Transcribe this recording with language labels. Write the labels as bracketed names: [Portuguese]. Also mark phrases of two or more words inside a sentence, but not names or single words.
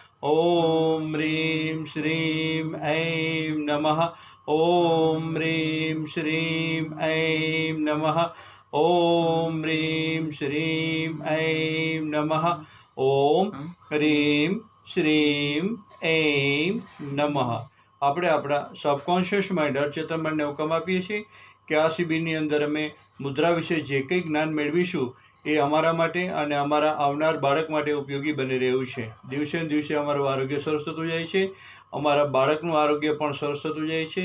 [Sanskrit] ओम ह्रीं श्रीं ऐं नमः। ओम ह्रीं श्रीं ऐं नमः। ओम ह्रीं श्रीं ऐं नमः। ओम ह्रीं श्रीं ऐं नमः। [Gujarati] આપણે આપણા [English] subconscious mind [Gujarati] અચેતન માઇન્ડને હુકમ આપીએ છીએ કે આ શિબિરની અંદર અમે મુદ્રા વિશે જે કંઈ જ્ઞાન મેળવીશું એ અમારા માટે અને અમારા આવનાર બાળક માટે ઉપયોગી બની રહ્યું છે। દિવસે ને દિવસે અમારું આરોગ્ય સરસ થતું જાય છે, અમારા બાળકનું આરોગ્ય પણ સરસ થતું જાય છે।